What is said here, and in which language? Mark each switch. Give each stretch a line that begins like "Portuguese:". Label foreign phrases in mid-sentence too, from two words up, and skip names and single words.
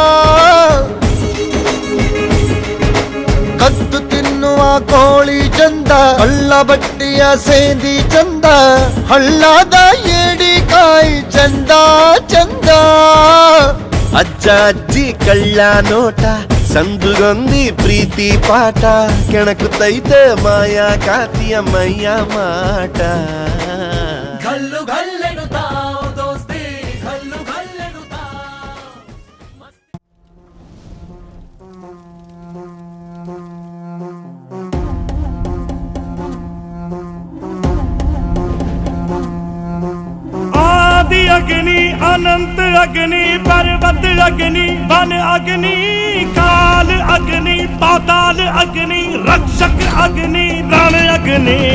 Kannada: ಕದ್ದು ತಿನ್ನುವ ಕೋಳಿ ಚಂದ ಹಳ್ಳ ಬಟ್ಟಿಯ ಸೇಂದಿ ಚಂದ ಹಳ್ಳದ ಏಡಿಕಾಯಿ ಚಂದ ಚಂದ ಅಜ್ಜ ಅಜ್ಜಿ ಕಳ್ಳ ನೋಟ ಸಂದುಗೊಂದಿ ಪ್ರೀತಿ ಪಾಠ ಕೆಣಕುತ್ತೈತೆ ಮಾಯಾ ಕಾತಿಯ ಮೈಯ ಮಾಟ ಘಲ್ಲು ಘಲ್ಲೆನುತಾವ ದೋಸ್ತಿ ಘಲ್ಲು ಘಲ್ಲೆನುತಾವ
Sanskrit: आदि अग्नि अनंत अग्नि पर्वत अग्नि वन अग्नि काल अग्नि पाताल अग्नि रक्षक अग्नि रण अग्नि